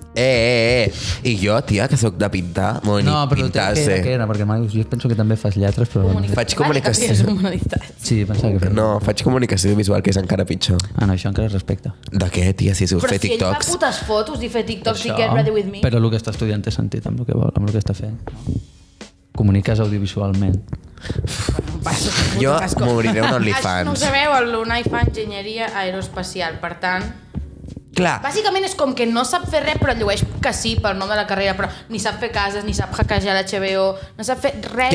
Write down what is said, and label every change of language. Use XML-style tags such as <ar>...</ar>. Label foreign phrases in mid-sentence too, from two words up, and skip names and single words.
<ca>I jo, tia, que sóc de pintar, molt No, però pintar-se. què era? Perquè mai, jo penso que també fas lletres, però... Faig comunicació. Vale, que és humanitat. Sí, pensava que fes. No, faig comunicació visual, que és encara pitjor. Ah, no, això encara es respecta. De què, tia, si us Però fer si ell fa TikToks? putes fotos i fer TikToks i Això,</ca> <en>get ready with me.</en> <ca>Però el que està estudiant té sentit amb el que vol, amb el que està fent. Comuniques audiovisualment. Jo m'obriré un Això no ho OnlyFans. sabeu, l'Unai fa enginyeria aeroespacial. Per tant, Clar, bàsicament és com que no sap fer res, però llueix que sí pel nom de la carrera, però ni sap fer cases, ni sap hackejar l'HBO, no sap fer res.</ca>